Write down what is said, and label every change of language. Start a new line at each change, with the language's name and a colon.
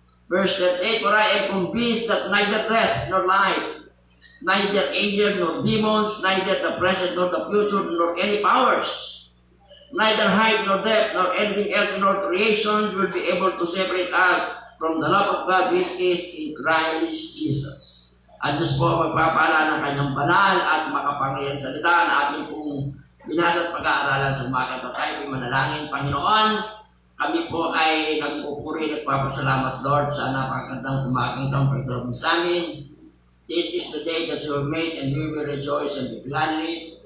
English: Verse 38, for I am convinced that neither death nor life, neither angels nor demons, neither the present nor the future, nor any powers, neither height nor depth, nor anything else in all creation will be able to separate us from the love of God which is in Christ Jesus.
Filipino: At Diyos po magpapala ng kanyang banal at makapangyarihan salita na ating pong binasa at pag-aaralan sa umaga ito. Tayo po'y manalangin, Panginoon. Kami po ay nagpupuri at papasalamat, Lord, sa napakagandang umagang itong pagdulog mo sa amin.
English: This is the day that you have made and we will rejoice and be glad in it.